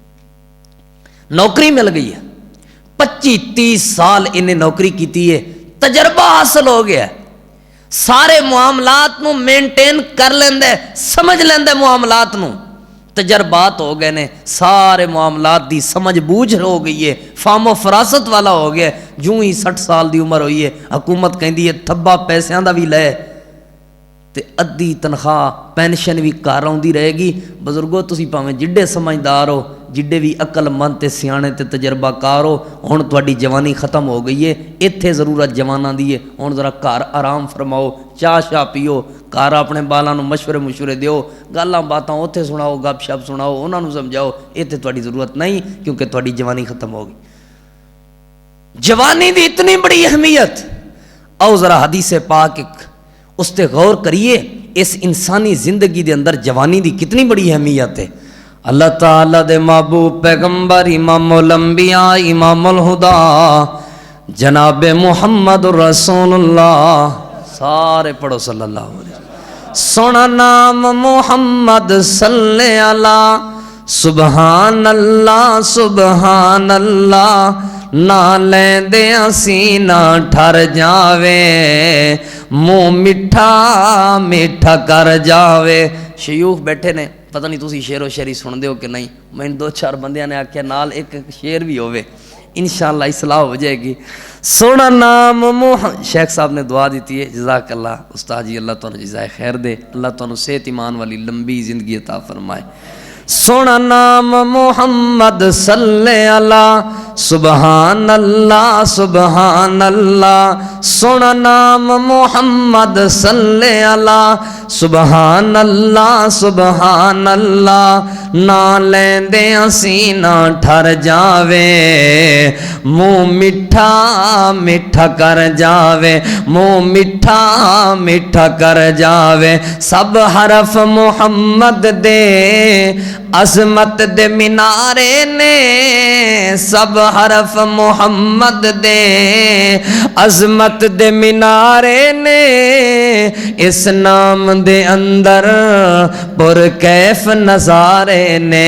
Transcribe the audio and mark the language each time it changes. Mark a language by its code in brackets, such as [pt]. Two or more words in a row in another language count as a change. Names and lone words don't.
[pa] نوکری مل گئی ہے، 25-30 سال انہیں نوکری کیتی ہے، تجربہ حاصل ہو گیا ہے، سارے معاملات نو مینٹین کر لیندے، سمجھ لیندے معاملات نو، تجربات ہو گئے نے، سارے معاملات دی سمجھ بوجھ ہو گئی ہے، فام و فراست والا ہو گیا ہے۔ جو ہی 60 سال دی عمر ہوئی ہے، حکومت کہندی ہے تھبا پیسیاں دا بھی لے تے ادھی تنخواہ پینشن بھی کار آؤندی رہے گی۔ بزرگو تسی پاویں جڈے سمجھدار ہو، ਜਿੱਡੇ ਭੀ ਅਕਲਮੰਦ ਤੇ ਸਿਆਣੇ ਤੇ ਤਜਰਬੇਕਾਰ ਹੋ, ਹੁਣ ਤੁਹਾਡੀ ਜਵਾਨੀ ਖਤਮ ਹੋ ਗਈ ਹੈ, ਇੱਥੇ ਜ਼ਰੂਰਤ ਜਵਾਨਾਂ ਦੀ ਹੈ। ਹੁਣ ਜ਼ਰਾ ਘਰ ਆਰਾਮ ਫ਼ਰਮਾਓ, ਚਾਹ ਸ਼ਾਹ ਪੀਓ, ਘਰ ਆਪਣੇ ਬਾਲਾਂ ਨੂੰ ਮਸ਼ਵਰੇ ਦਿਓ, ਗੱਲਾਂ ਬਾਤਾਂ ਉੱਥੇ ਸੁਣਾਓ, ਗੱਪਸ਼ੱਪ ਸੁਣਾਓ, ਉਨ੍ਹਾਂ ਨੂੰ ਸਮਝਾਓ। ਇੱਥੇ ਤੁਹਾਡੀ ਜ਼ਰੂਰਤ ਨਹੀਂ, ਕਿਉਂਕਿ ਤੁਹਾਡੀ ਜਵਾਨੀ ਖਤਮ ਹੋ ਗਈ। ਜਵਾਨੀ ਦੀ ਇਤਨੀ ਬੜੀ ਅਹਿਮੀਅਤ, ਆਓ ਜ਼ਰਾ ਹਦੀਸ ਪਾਕ ਉਸ ਤੇ ਗੌਰ ਕਰੀਏ, ਇਸ ਇਨਸਾਨੀ ਜ਼ਿੰਦਗੀ ਦੇ ਅੰਦਰ ਜਵਾਨੀ ਦੀ ਕਿੰਨੀ ਬੜੀ ਅਹਿਮੀਅਤ ਹੈ। ਅੱਲਾਹ ਤਾਲਾ ਦੇ ਮਹਿਬੂਬ ਪੈਗੰਬਰ [ar] إمام الأنبياء إمام الهدى [pa] ਜਨਾਬ ਮੁਹੰਮਦ ਰਸੂਲੁੱਲਾਹ, ਸਾਰੇ ਪੜ੍ਹੋ [ar] صلى الله عليه وسلم. [pa] ਸੋਹਣਾ ਨਾਮ ਮੁਹੰਮਦ [ar] صل على، سبحان الله سبحان الله, [pa] ਨਾ ਲੈਂਦੇ ਅਸੀਂ ਨਾ ਠਰ ਜਾਵੇ, ਮੂੰਹ ਮਿੱਠਾ ਮਿੱਠਾ ਕਰ ਜਾਵੇ। ਸ਼ਯੂਖ ਬੈਠੇ ਨੇ, ਪਤਾ ਨਹੀਂ ਤੁਸੀਂ ਸ਼ੇਅਰੋ ਸ਼ਾਇਰੀ ਸੁਣਤੇ ਹੋ ਕਿ ਨਹੀਂ, ਮੈਂਨੇ 2-4 ਬੰਦਿਆਂ ਨੇ ਆਖਿਆ ਨਾਲ ਇੱਕ ਸ਼ੇਅਰ ਭੀ ਹੋਵੇ, ਇੰਸ਼ਾਅੱਲਾਹ ਇਸਲਾਹ ਹੋ ਜਾਏਗੀ। ਸੋਹਣਾ ਨਾਮ ਸ਼ੇਖ ਸਾਹਬ ਨੇ ਦੁਆ ਦੀ ਹੈ, ਜਜ਼ਾਕੱਲਾਹ ਉਸਤਾਦ ਜੀ, ਅੱਲਾਹ ਤੁਹਾਨੂੰ ਜਜ਼ਾਏ ਖ਼ੈਰ ਦੇ, ਅੱਲਾਹ ਤੁਹਾਨੂੰ ਸਿਹਤ ਈਮਾਨ ਵਾਲੀ ਲੰਬੀ ਜ਼ਿੰਦਗੀ ਅਤਾ ਫ਼ਰਮਾਏ। ਸੋਹਣਾ ਨਾਮ ਮੁਹੰਮਦ [ar] صل على، سبحان الله سبحان الله, [pa] ਸੋਹਣਾ ਨਾਮ ਮੁਹੰਮਦ [ar] صل على، سبحان الله سبحان الله, [pa] ਨਾ ਲੈਂਦੇ ਅਸੀਂ ਨਾ ਠਰ ਜਾਵੇ, ਮੂੰਹ ਮਿੱਠਾ ਮਿੱਠਾ ਕਰ ਜਾਵੇ, ਮੂੰਹ ਮਿੱਠਾ ਮਿੱਠਾ ਕਰ ਜਾਵੇ। ਸਭ ਹਰਫ਼ ਮੁਹੰਮਦ ਦੇ ਅਜ਼ਮਤ ਦੇ ਮੀਨਾਰੇ ਨੇ, ਸਭ ਹਰਫ਼ ਮੁਹੰਮਦ ਦੇ ਅਜ਼ਮਤ ਦੇ ਮੀਨਾਰੇ ਨੇ, ਇਸ ਨਾਮ ਦੇ ਅੰਦਰ ਪੁਰਕੈਫ਼ ਨਜ਼ਾਰੇ ਨੇ।